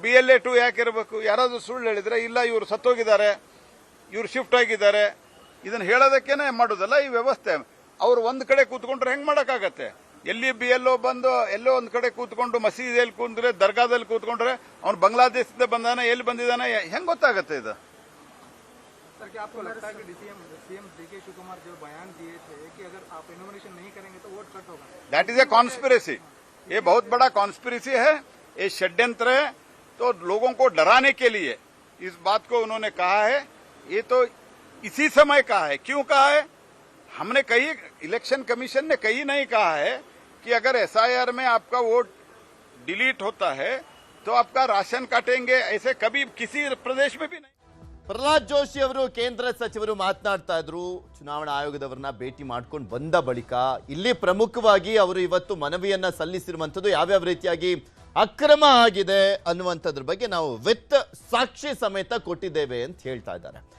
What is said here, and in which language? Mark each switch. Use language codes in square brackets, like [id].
[kn] BLA 2 ಯಾಕೆ ಇರಬೇಕು? ಯಾರಾದ್ರೂ ಸುಳ್ಳು ಹೇಳಿದ್ರೆ ಇಲ್ಲ ಇವರು ಸತ್ತೋಗಿದ್ದಾರೆ, ಇವರು ಶಿಫ್ಟ್ ಆಗಿದ್ದಾರೆ, ಇದನ್ನ ಹೇಳೋದಕ್ಕೇನೆ ಮಾಡೋದಲ್ಲ ಈ ವ್ಯವಸ್ಥೆ. ಅವ್ರು ಒಂದ್ ಕಡೆ ಕೂತ್ಕೊಂಡ್ರೆ ಹೆಂಗ್ ಮಾಡಕ್ಕಾಗತ್ತೆ? ಎಲ್ಲಿ BLO ಬಂದು ಎಲ್ಲೋ ಒಂದ್ ಕಡೆ ಕೂತ್ಕೊಂಡು ಮಸೀದಿಯಲ್ಲಿ ಕೂತ್ರೆ, ದರ್ಗಾದಲ್ಲಿ ಕೂತ್ಕೊಂಡ್ರೆ ಅವ್ನು ಬಾಂಗ್ಲಾದೇಶದಿಂದ ಬಂದಾನೆ, ಎಲ್ಲಿ ಬಂದಿದ್ದಾನೆ ಹೆಂಗ್ ಗೊತ್ತಾಗತ್ತೆ ಇದು? [hi] सर क्या आपको लगता है कि सीएम DK शिवकुमार जो बयान दिए थे कि अगर आप इनोमिनेशन नहीं करेंगे तो वोट कट होगा, [en] That is a conspiracy. [hi] ये बहुत बड़ा कॉन्स्पिरेसी है, ये षड्यंत्र है. तो लोगों को डराने के लिए इस बात को उन्होंने कहा है. ये तो इसी समय कहा है. क्यों कहा है? हमने कहीं इलेक्शन कमीशन ने कहीं नहीं कहा है कि अगर SIR में आपका वोट डिलीट होता है तो आपका राशन काटेंगे. ऐसे कभी किसी प्रदेश में भी नहीं. [kn] ಪ್ರಹ್ಲಾದ್ ಜೋಶಿ ಅವರು ಕೇಂದ್ರ ಸಚಿವರು ಮಾತನಾಡ್ತಾ ಇದ್ರು. ಚುನಾವಣಾ ಆಯೋಗದವರನ್ನ ಭೇಟಿ ಮಾಡ್ಕೊಂಡು ಬಂದ ಬಳಿಕ ಇಲ್ಲಿ ಪ್ರಮುಖವಾಗಿ ಅವರು ಇವತ್ತು ಮನವಿಯನ್ನ ಸಲ್ಲಿಸಿರುವಂತದ್ದು ಯಾವ್ಯಾವ ರೀತಿಯಾಗಿ ಅಕ್ರಮ ಆಗಿದೆ ಅನ್ನುವಂಥದ್ರ ಬಗ್ಗೆ ನಾವು ವಿತ್ ಸಾಕ್ಷಿ ಸಮೇತ ಕೊಟ್ಟಿದ್ದೇವೆ ಅಂತ ಹೇಳ್ತಾ ಇದ್ದಾರೆ.